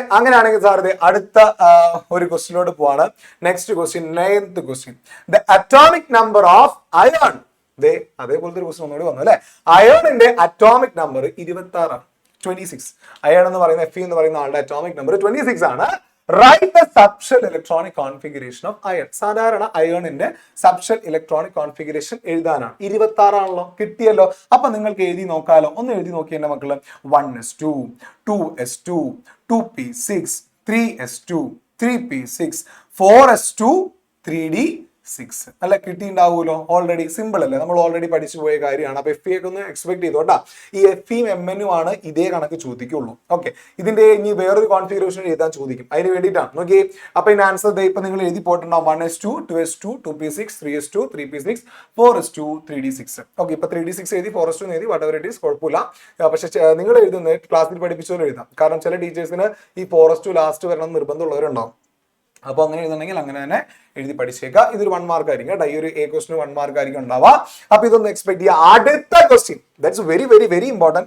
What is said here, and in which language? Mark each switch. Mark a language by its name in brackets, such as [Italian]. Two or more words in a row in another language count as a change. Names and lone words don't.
[Malayalam] അങ്ങനെയാണെങ്കിൽ സാറിന്റെ അടുത്ത ഒരു ക്വസ്റ്റ്യനോട് പോവാണ്. [English] Next question, 9th question. The atomic number of iron. [Malayalam] അതേപോലത്തെ ഒരു ക്വസ്റ്റ്യൻ ഒന്നുകൂടി വന്നു അല്ലെ. അയോണിന്റെ അറ്റോമിക് നമ്പർ 26 ആണ്. 26. അയോൺ എന്ന് പറയുന്ന Fe എന്ന് പറയുന്ന ആളുടെ അറ്റോമിക് നമ്പർ 26 ആണ്. [English] Write the subshell electronic configuration of iron. [Malayalam] സാധാരണ അയോണിന്റെ [English] subshell electronic configuration [Malayalam] എഴുതാനാണ്. 26 ആണല്ലോ, കിട്ടിയല്ലോ. അപ്പൊ നിങ്ങൾക്ക് എഴുതി നോക്കാലോ. ഒന്ന് എഴുതി നോക്കി എന്റെ മക്കള്. 1s2, 2s2, 2p6, 3s2, 3p6, 4s2, 3d6 അല്ല, കിട്ടിയിട്ടുണ്ടാവുമല്ലോ. [English] already simple [Malayalam] അല്ലേ, നമ്മൾ ഓൾറെഡി പഠിച്ചു പോയ കാര്യമാണ്. അപ്പൊ FE ഒക്കെ ഒന്ന് എക്സ്പെക്ട് ചെയ്തോട്ടാ. ഈ FEയും MnUം ആണ് ഇതേ കണക്ക് ചോദിക്കുള്ളൂ. ഓക്കെ, ഇതിന്റെ ഇനി വേറൊരു കോൺഫിഗറേഷൻ എഴുതാൻ ചോദിക്കും. അതിന് വേണ്ടിയിട്ടാണ്. നോക്കിയേ, അപ്പൊ ഇതിന്റെ ആൻസർ ഇപ്പൊ നിങ്ങൾ എഴുതി പോയിട്ടുണ്ടാവും. 1s2, 2s2, 2p6, 3s2, 3p6, 4s2, 3d6. ഓക്കെ, ഇപ്പൊ 3d6 എഴുതി, 4s2 എഴുതി, [English] whatever it is, [Malayalam] കുഴപ്പമില്ല. പക്ഷെ നിങ്ങൾ എഴുതുന്നത് ക്ലാസ്സിൽ പഠിപ്പിച്ചോലും എഴുതാം. കാരണം ചില ടീച്ചേഴ്സിന് ഈ 4s2 ലാസ്റ്റ് വരണം നിർബന്ധമുള്ളവരുണ്ടാവും. അപ്പൊ അങ്ങനെ എഴുതണമെങ്കിൽ അങ്ങനെ തന്നെ എഴുതി പഠിച്ചേക്കാം. ഇതൊരു 1 മാർക്ക് ആയിരിക്കും കേട്ടോ. ഈ ഒരു A ക്വസ്റ്റിന് 1 മാർക്ക് ആയിരിക്കും ഉണ്ടാവുക. അപ്പൊ ഇതൊന്ന് എക്സ്പെക്ട് ചെയ്യുക. അടുത്ത ക്വസ്റ്റ്യൻ, [English] that's very very very important.